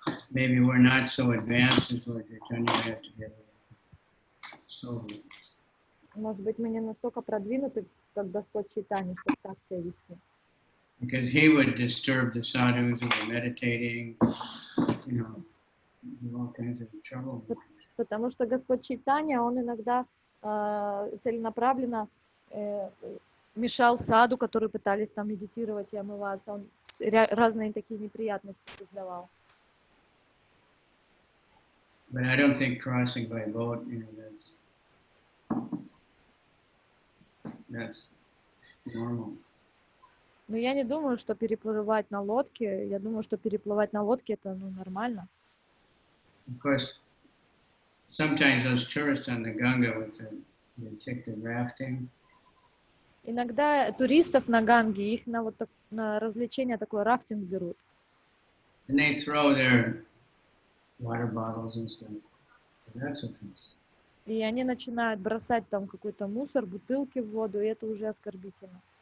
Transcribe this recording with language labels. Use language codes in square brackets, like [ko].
[en] Maybe we're not so advanced as Lord Chaitanya, we have to get sober. [ru] Может быть, мы не настолько продвинуты, как Господь Чайтанья, чтобы так себя вести. [en] Because he would disturb the sadhus who were meditating, do all kinds of trouble. [ru] Потому что Господь Чайтанья, он иногда целенаправленно мешал саду, которые пытались там медитировать и омываться. Он разные такие неприятности создавал. [en] But I don't think crossing by boat, that's normal. [ru] Но я не думаю, что переплывать на лодке, я думаю, что переплывать на лодке это нормально. [en] Of course, sometimes those tourists on the Ganga they take the rafting. [ru] Иногда туристов на Ганге, их на развлечение такой рафтинг берут. [en] And they throw their water bottles and stuff. That's offensive. [ru] И они начинают бросать там какой-то мусор, бутылки в воду, и это уже оскорбительно.